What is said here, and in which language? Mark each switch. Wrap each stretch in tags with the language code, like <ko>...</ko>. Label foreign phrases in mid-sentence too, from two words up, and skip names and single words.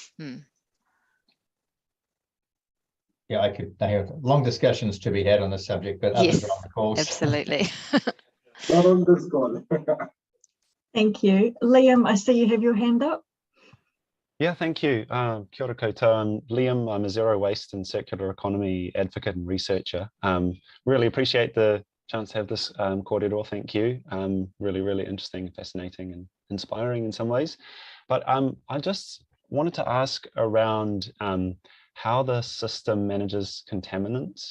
<en>Yeah, I could have long discussions to be had on this subject, but others are on the calls. Absolutely. Not on this call. Thank you. Liam, I see you have your hand up. Yeah, thank you.</en> <mi>Kia ora koutou.</mi> <en>I'm Liam. I'm a zero waste and circular economy advocate and researcher. Really appreciate the chance to have this kōrero. Thank you. Really interesting, fascinating and inspiring in some ways. But I just wanted to ask around how the system manages contaminants.</en>